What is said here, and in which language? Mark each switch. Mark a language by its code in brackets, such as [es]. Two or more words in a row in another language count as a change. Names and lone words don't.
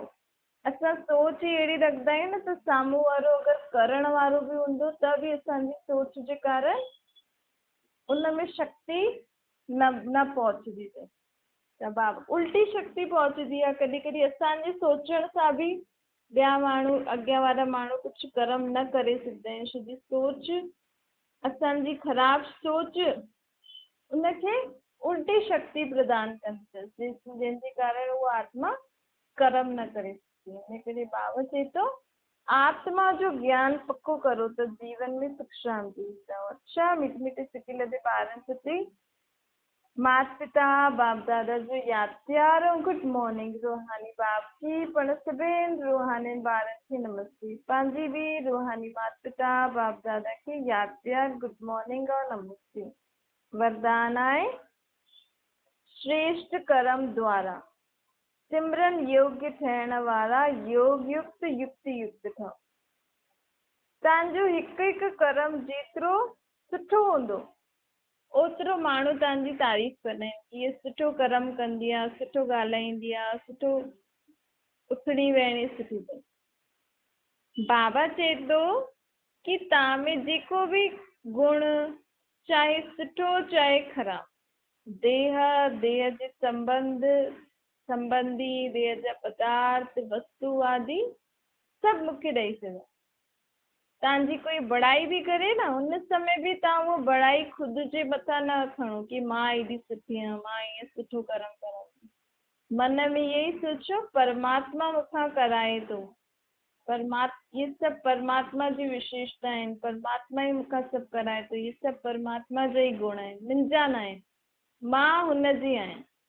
[sd] असां सोच ई अहिड़ी रखंदा आहियूं न त साम्हूं वारो अगरि करण वारो बि हूंदो त बि असांजी सोच जे कारण उन में शक्ति न पहुचंदी अथसि। त बाबा उल्टी शक्ति पहुचंदी आहे, कॾहिं कॾहिं असांजे सोचण सां बि ॿिया माण्हू, अॻियां वारा माण्हू कुझु कर्म न करे सघंदा आहिनि, छोजी सोच असांजी ख़राबु सोच उनखे उल्टी शक्ति प्रदान कंदी अथसि, जंहिंजे कारण उहा आत्मा कर्म न करे सघंदी। इन करे बाबा चए थो आत्मा जो ज्ञान पक्को करो त जीवन में सुख शांति ईंदव। अच्छा मीठे मीठे सिके लदे ॿारनि प्रति माता पिता बाप दादा जो यादि प्यार ऐं [en] good morning. [sd] रूहानी बाप की पण सभिनि रूहानी ॿारनि खे नमस्ते। पंहिंजी बि रूहानी माता पिता बाप दादा खे यादि प्यार [en] good morning [sd] और नमस्ते। वरदान आहे श्रेष्ठ कर्म द्वारा सिमरन योग्य ठहिण वारा योग युक्त युक्ति युक्त ठहो। तव्हांजो हिकु हिकु कर्म जेतिरो सुठो हूंदो ओतिरो माण्हू तव्हांजी तारीफ़ कंदा आहिनि, हीअ सुठो कर्म कंदी आहे, सुठो ॻाल्हाईंदी आहे, सुठो उथणी वेहणी सुठी अथई। बाबा चए थो कि तव्हां में जेको बि गुण, चाहे सुठो चाहे ख़राबु, देह जे संबंधी, देह जा पदार्थ, वस्तु आदि सभु मूंखे ॾेई छॾो। तव्हांजी कोई बड़ाई बि करे न, उन समय बि तव्हां उहो बड़ाई ख़ुदि जे मथां न खणो कि मां एॾी सुठी आहियां, मां ईअं सुठो कर्म कयां। मन में इहे ई सोचो परमात्मा मूंखां कराए थो, इहे सभु परमात्मा जी विशेषता आहिनि, परमात्मा ई मूंखां सभु कराए थो, इहे सभु परमात्मा जा ई गुण आहिनि, मुंहिंजा न आहिनि, मां हुनजी आहियां।